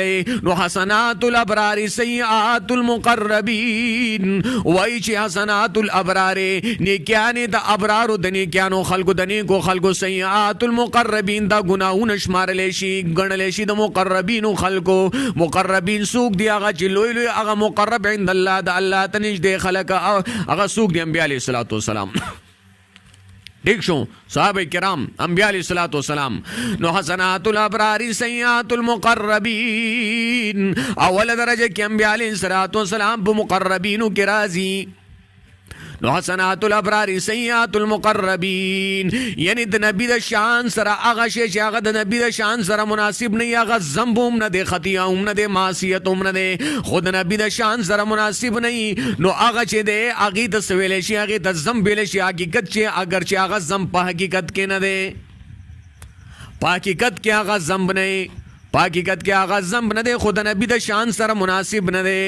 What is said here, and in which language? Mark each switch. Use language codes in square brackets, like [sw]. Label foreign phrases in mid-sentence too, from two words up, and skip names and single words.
[ps] نو [ar] حسنات الابرار سیئات المقربین [ps] وای چې [ar] حسنات الابرار [ps] نیکیان د ابرار د نیکانو خلقو د نیکو خلقو [ar] سیئات المقربین [ps] دا گناهونه شمارل شي ګڼل شي د مقربین خلقو. مقربین سوق دی هغه چې لوی لوی هغه [ar] مقرب عند الله [ps] د الله تنج دی خلق هغه سوق دی [ar] انبیاء علیہ الصلوۃ والسلام. [ps] ٹھیک شو. صحابہ کرام [ar] انبیاء علیہ الصلوۃ والسلام. [ps] نو [ar] حسنات الابرار سیئات المقربین [ps] اول درجه کې [ar] انبیاء علیہ الصلوۃ والسلام [ps] په مقربینو کې راځي. نو [ar] حسنات الابرار سیئات المقربین، [ps] یعنی د نبی د شان سره هغه شی چې هغه د نبی د شان سره مناسب نه، هغه ذنب هم نه دی، خطیه هم نه دی، معصیت هم نه دی، خود نبی د شان سره مناسب نه، نو هغه چې دی هغه ته سویل شي، هغه ته ذنب ویل شي، حقیقت چې اگر چې هغه ذنب په حقیقت کې نه دی، په حقیقت کې هغه ذنب نه، په حقیقت کې هغه ذنب نه دی، خود نبی د شان سره مناسب نه دی.